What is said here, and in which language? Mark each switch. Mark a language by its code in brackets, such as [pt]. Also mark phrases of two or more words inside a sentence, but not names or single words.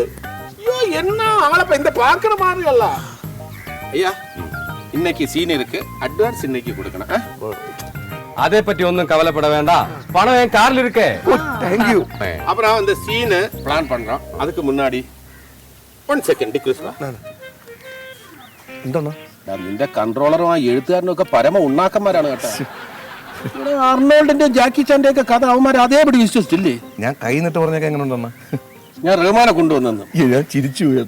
[ta] ஐயோ என்ன ஆளை இந்த பாக்குற மாதிரி அல்ல. ஐயா இன்னைக்கு சீன் இருக்கு. அட்வான்ஸ் இன்னைக்கு கொடுக்கணும். அதை பத்தி ஒன்றும் கவலைப்பட வேண்டாம். பணம் என் கார்ல இருக்கு. தேங்க்யூ. அப்புறம் அந்த சீனை பிளான் பண்றோம். அதுக்கு முன்னாடி 1 second ഡിക്രൂസ് [ml] എന്താ നിന്റെ കൺട്രോളറും ആ എഴുത്തുകാരനൊക്കെ പരമ ഉണ്ണാക്കന്മാരാണ് കേട്ടോ. അർണോൾഡിന്റെ ജാക്കി ചാന്റെ ഒക്കെ കഥ അവന്മാർ അതേപടി വിശ്വസിച്ചില്ലേ? ഞാൻ കൈ നിട്ട് പറഞ്ഞൊക്കെ എങ്ങനെ ഉണ്ടെന്ന് ഞാൻ റഹ്മാനെ കൊണ്ടുവന്നു. ഞാൻ ചിരിച്ചു കേട്ടോ.